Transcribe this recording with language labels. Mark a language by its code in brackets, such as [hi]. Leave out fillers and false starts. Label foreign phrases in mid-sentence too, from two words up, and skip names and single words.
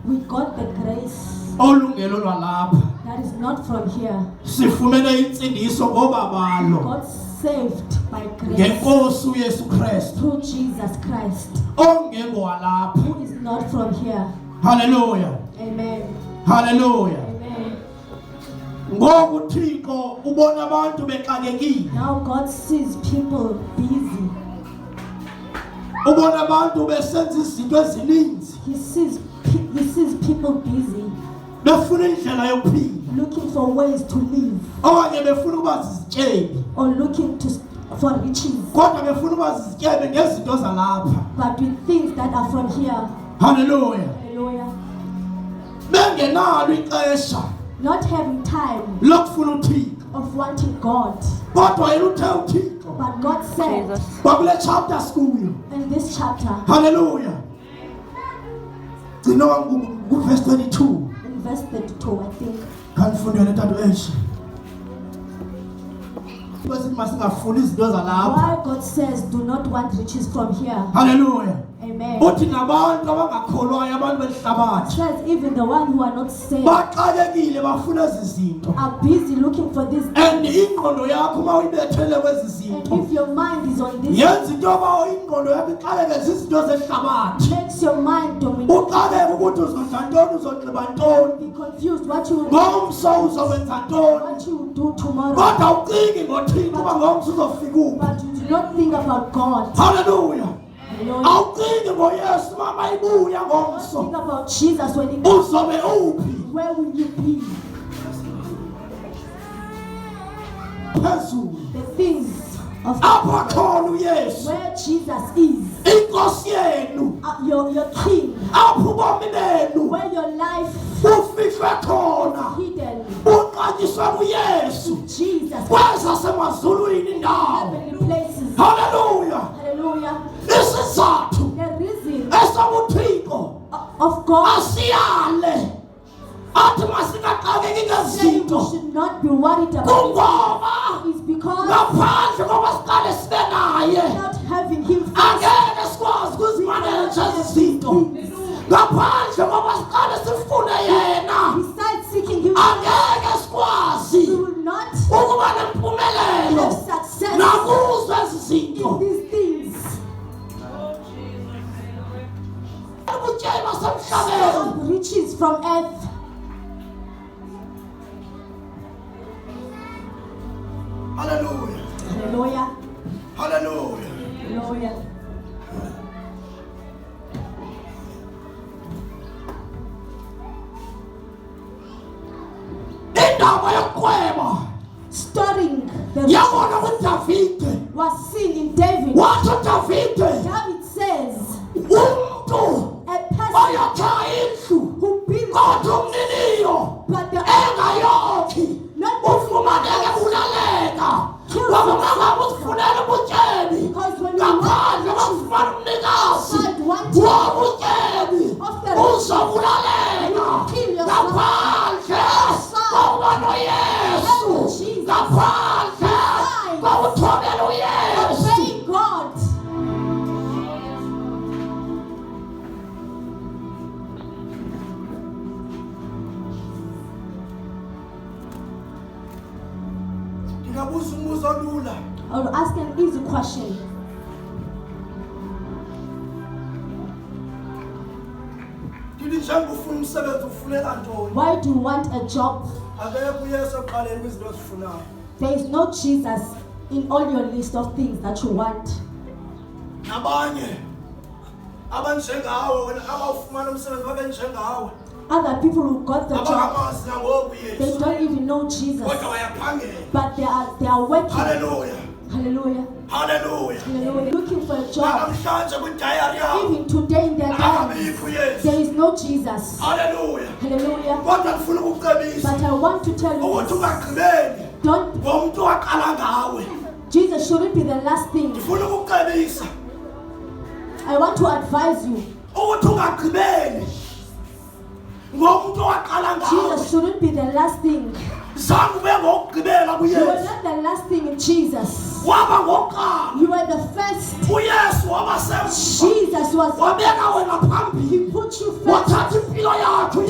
[en] We got the grace [xh] olungelo lwalapha. [en] that is not from here. [xh] Sifumene insindiso ngobabalo [en] Got saved by grace [xh] ngenkosi uYesu Kristu [en] through Jesus Christ, [xh] ongengowalapha. [en] who is not from here. Hallelujah. Amen. Hallelujah. Amen. [xh] Ngoku Thixo ubona abantu bexakekile. [en] Now God sees people busy. [xh] Ubona abantu besenza izinto ezininzi. [en] He sees people busy, [xh] Befuna indlela yokuphila. [en] looking for ways to live [xh] Okanye befuna ukuba zizityebi. [en] or looking for riches, [xh] Kodwa befuna ukuba zizityebi ngezinto zalapha. [en] but with things that are from here. Hallelujah. Hallelujah. [xh] Bengenalo ixesha [en] Not having time [xh] lokufuna uThixo. [en] of wanting God. [xh] Kodwa yena uthe uThixo [en] But God said [xh] kwakule chapter sikuyo. [en] in this chapter, [xh] Hallelujah. Gcina verse 22. [en] in verse 32, I think, [xh] Kanifundele tatu eshe. Bese masingafuni izinto zalapha. [en] why God says do not want riches from here. Hallelujah. Amen. [xh] Uthi nabantu abangakholwayo abantu behlabathi [en] Says even the one who are not saved [xh] baxakekile bafuna izinto. [en] are busy looking for this. [xh] And ingqondo yakho uma uyibethele kwezi [en] And [xh] zinto [en] if your mind is on this, [xh] yenza into yoba ingqondo yakho ixakeke zizinto zehlabathi. [en] makes your mind dominate. [xh] Uxakeke ukuthi uzodla ntoni, uzonxiba ntoni, [en] Be confused what you will [xh] ngomso uzowenza ntoni. [en] what you will do tomorrow. [xh] Kodwa ucingi ngoThixo uba ngomso uzofika uphi. [en] But you do not think about God. Hallelujah. Hallelujah. [xh] Awucingi ngoYesu mama ibuya ngomso [en] Think about Jesus when he comes. [xh] uzobe uphi [en] Where will you be? [xh] phezulu. [en] The things of [xh] Apha khona uYesu [en] where Jesus is. [xh] inkosi yenu, [en] Your king. [xh] apho ubomi benu [en] Where your life [xh] bufihlwe khona, [en] is hidden. [xh] buxatyiswe kuYesu [en] Jesus. [xh] kwezasemazulwini indawo. [en] Heavenly places. Hallelujah. Hallelujah. [xh] Isizathu [en] The reason [xh] esobuThixo [en] of God [xh] asiyale athi masingaqakeki [en] saying we [xh] ngezinto [en] should not be worried about [xh] kungoba [en] is because [xh] ngaphandle koba siqale sibe naye [en] without having him first, [xh] angeke sikwazi ukuzimaneja ezi zinto. Ngaphandle koba siqale sifune yena [en] besides seeking him, [xh] angeke sikwazi [en] we will not [xh] ukuba nempumelelo [en] have success [xh] nakuzo ezi zinto. [en] in these things. [xh] Ubutyebi basemhlabeni [en] Of riches from earth. Hallelujah. Hallelujah. Hallelujah. Hallelujah. [xh] Indaba yokuqweba [en] Storing the riches [xh] yabona kuDavide. [en] was seen in David. [xh] Wathi uDavide [en] David says, [xh] umntu [en] a person [xh] oyakha indlu [en] who builds [xh] kodwa umniniyo [en] but the [xh] engayokhi [en] not [xh] ufumaneke bulaleka ngoba mangabe uzifunela ubutyebi [en] because when you [xh] ngaphandle [en] want [xh] kokufumana umnikazi [en] outside wanting [xh] wobutyebi uzobulaleka ngaphandle kokuba noYesu, ngaphandle kokuthobela uYesu. [en] obeying God. [xh] Ngingabuza umbuzo olula. [en] I will ask an easy question. [xh] Ndithi njengoba ufuna umsebenzi ufunela ntoni? [en] Why do you want a job? [xh] Akekho uYesu oqaleni kwizinto ozifunayo. [en] There is no Jesus in all your list of things that you want. [xh] Nabanye abanjengawe wena abawufumana umsebenzi babenjengawe. [en] Other people who got the job, [xh] Abangamazi nangoku [en] they Yesu. don't even know Jesus, [xh] Kodwa bayaphangela. [en] but they are working. Hallelujah. Hallelujah. Hallelujah. Hallelujah. Looking for a job. [xh] Namhlanje kwidayari yakho [en] Even today in their lives, [xh] akabikho uYesu. [en] there is no Jesus. Hallelujah. Hallelujah. [xh] Kodwa ndifuna ukukucebisa [en] But I want to tell you [xh] ukuthi [en] this. [xh] ungagqibeli [en] Don't, [xh] ngomntu waqala ngawe. [en] Jesus shouldn't be the last thing. [xh] Ndifuna ukukucebisa [en] I want to advise you. [xh] ukuthi ungagqibeli ngomntu waqala ngawe. [en] Jesus shouldn't be the last thing. [xh] Zange ube ngokugqibela [en] You were [xh] kuYesu. [en] not the last thing in Jesus. [xh] Waba ngokuqala. [en] You were the first. [xh] uYesu wabasemva. [en] Jesus was. [xh] Wabeka wena phambili. [en] He put you first. [xh] Wathatha impilo yakho